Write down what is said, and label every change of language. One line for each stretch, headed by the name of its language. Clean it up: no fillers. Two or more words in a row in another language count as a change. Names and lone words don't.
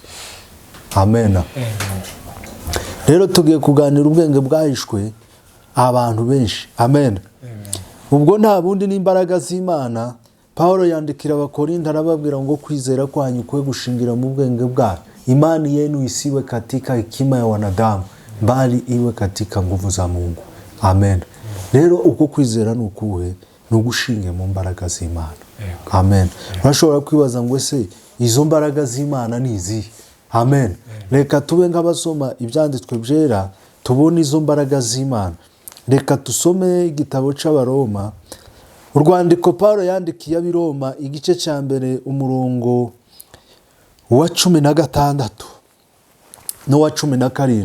Kinyarwanda: Amen. Rero tugiye kuganira ubwenge bwahishwe abantu benshi. Amen. Ubwo nta bundi n'imbaraga z'Imana. Paulo yandikira Abakorinto arababwira ngo kwizera kwanyu kwe gushingira mu bwenge bwayo.
Swahili: Imani yenu isiwe katika hekima ya wanadamu, bali iwe katika nguvu za Mungu. Amen.
Kinyarwanda: Rero uko kwizera nukuwe nugushinge mu mbaraga z'Imana. amen. Urashobora kwibaza ngo ese izo mbaraga z'Imana ni izihe? Amen. Reka tube nk'abasoma ibyanditswe byera tubone izo mbaraga z'Imana. Reka tusome igitabo cy'Abaroma, urwandiko Pawulo yandikiye ab'Iroma igice cya mbere umurongo wa 16 n'uwa 17.